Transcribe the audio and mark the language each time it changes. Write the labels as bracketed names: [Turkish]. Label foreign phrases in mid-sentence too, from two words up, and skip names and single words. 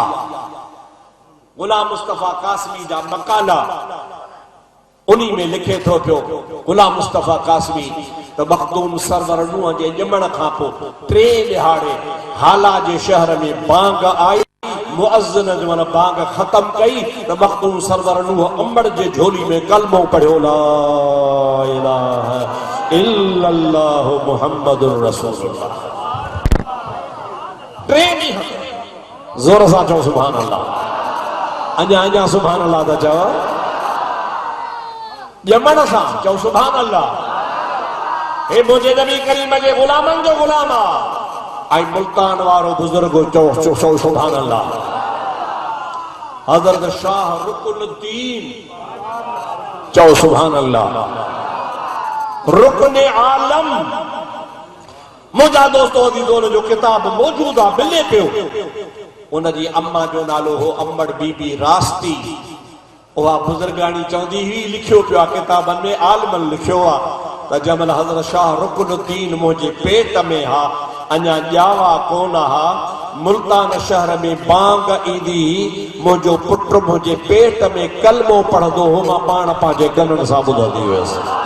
[Sindhi] गुलाम मुस्तफा कासमी जा मकाला उन्हीं में लिखे थो पियो गुलाम मुस्तफा कासमी त मखदूम सरवर नूह जे ॼमण खां पोइ 3 ॾिहाड़े हाला जे शहर में बांग आई। मुअज़्ज़िन जो मन बांग ख़त्म कई त मखदूम सरवर नूह अम्बड़ जे झोली में कलमो पढ़ियो, [Arabic] لا إله إلا الله محمد رسول الله. [Sindhi] 3 ॾींहं ज़ोर सां चओ [Arabic] سبحان الله. [Sindhi] अञा [Arabic] سبحان الله [Sindhi] था चओ। ॼमण सां चओ [Arabic] سبحان الله. [Sindhi] हे मुंहिंजे नबी करीम जे गुलामनि जो गुलाम आहे। ऐं मुल्तान वारो बुजुर्ग चओ [Arabic] سبحان الله. [Sindhi] हज़रत शाह रुकनुद्दीन चओ [Arabic] سبحان الله. [Sindhi] रुकने आलम मुझा दोस्तों अजीजों जो किताब मौजूद आहे, मिले पियो। उनजी अम्मा जो नालो हो अम्बड़ बीबी रास्ती। उहा बुजुर्गानी चवंदी हुई, लिखियो पियो आहे किताबनि में, आलमन लिखियो आहे त जंहिंमहिल हज़रत शाह रुकनुद्दीन मुंहिंजे पेट में हा, अञा ॼावा कोन हा, मुल्तान शहर में बांग ईंदी, मुंहिंजो पुटु मुंहिंजे पेट में कलमो पढ़ंदो हो, मां पाण पंहिंजे कननि सां ॿुधंदी हुयसि।